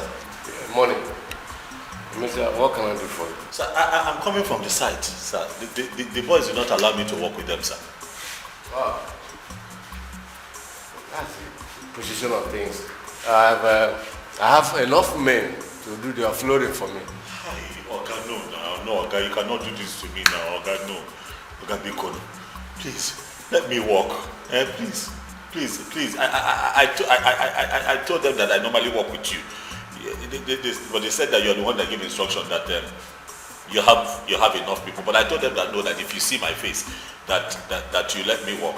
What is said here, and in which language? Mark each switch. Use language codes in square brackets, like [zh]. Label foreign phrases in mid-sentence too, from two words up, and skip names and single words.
[en] Yeah, morning. What can I do for you? Sir, I'm coming from the site, sir. The boys do not allow me to work with them, sir. Wow. That's the position of things. I have enough men to do the offloading for me. Hi, Oga, no, Oga, you cannot do this to me now, Oga, no. Oga Bikono, please, let me walk. Please. I told them that I normally work with you. But they said that you're the one that gave instruction that you have enough people. But I told them that no, that if you see my face, that you let me walk.